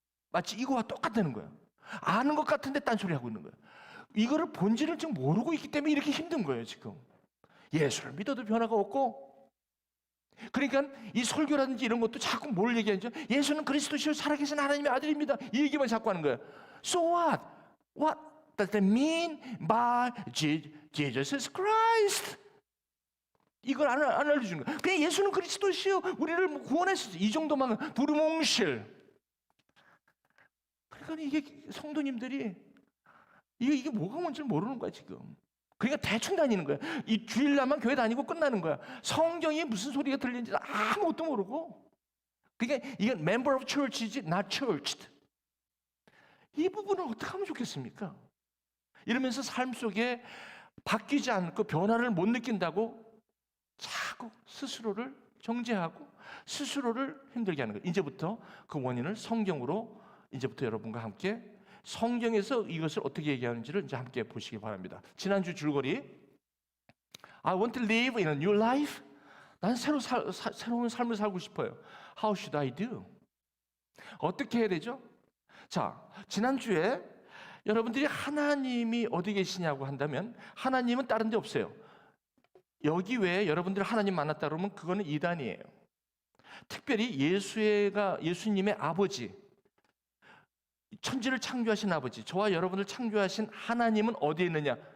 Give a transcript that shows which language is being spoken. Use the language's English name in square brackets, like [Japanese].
[Korean] 마치 이거와 똑같다는 거예요. 아는 것 같은데 딴소리 하고 있는 거예요. 이거를 본질을 지금 모르고 있기 때문에 이렇게 힘든 거예요 지금. 예수를 믿어도 변화가 없고, 그러니까 이 설교라든지 이런 것도 자꾸 뭘 얘기하죠? 예수는 그리스도시요 살아계신 하나님의 아들입니다, 이 얘기만 자꾸 하는 거예요. [English] So what? What does that mean by Jesus Christ? [Korean] 이걸 안 알려주는 거예요. 그냥 예수는 그리스도시요 우리를 구원했어, 이 정도만 두루뭉실. 그러니까 이게 성도님들이 이게 뭐가 뭔지 모르는 거야 지금. 그러니까 대충 다니는 거야. 이 주일날만 교회 다니고 끝나는 거야. 성경이 무슨 소리가 들리는지 아무것도 모르고. 그러니까 이건 [English] member of church이지 not churched. [Korean] 이 부분을 어떻게 하면 좋겠습니까? 이러면서 삶 속에 바뀌지 않고 변화를 못 느낀다고 자꾸 스스로를 정죄하고 스스로를 힘들게 하는 거예요. 이제부터 그 원인을 성경으로, 이제부터 여러분과 함께 성경에서 이것을 어떻게 얘기하는지를 이제 함께 보시기 바랍니다. 지난주 줄거리, [English] I want to live in a new life. [Korean] 난 새로운 삶을 살고 싶어요. [English] How should I do? [Korean] 어떻게 해야 되죠? 자, 지난주에 여러분들이 하나님이 어디 계시냐고 한다면 하나님은 다른 데 없어요. 여기 외에 여러분들이 하나님 만났다 그러면 그거는 이단이에요. 특별히 예수님의 아버지, 천지를 창조하신 아버지, 저와 여러분을 창조하신 하나님은 어디에 있느냐?